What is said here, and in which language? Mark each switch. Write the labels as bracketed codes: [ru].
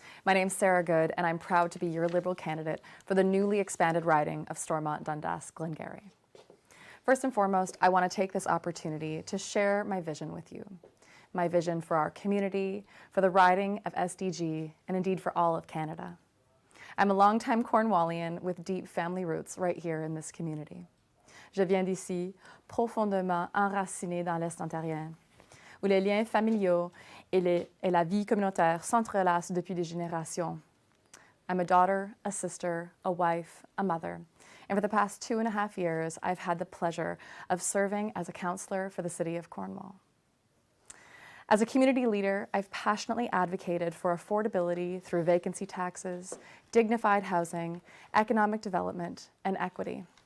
[en] My name's Sarah Good, and I'm proud to be your Liberal candidate for the newly expanded riding of Stormont, Dundas, Glengarry. First and foremost, I want to take this opportunity to share my vision with you. My vision for our community, for the riding of SDG, and indeed for all of Canada. I'm a longtime Cornwallian with deep family roots right here in this community. [fr] Je viens d'ici, profondément enraciné dans l'Est ontarien, où les liens familiaux et la vie communautaire s'entrelacent depuis des générations. [en] I'm a daughter, a sister, a wife, a mother, and for the past 2.5 years, I've had the pleasure of serving as a councillor for the City of Cornwall. As a community leader, I've passionately advocated for affordability through vacancy taxes, dignified housing, economic development, and equity.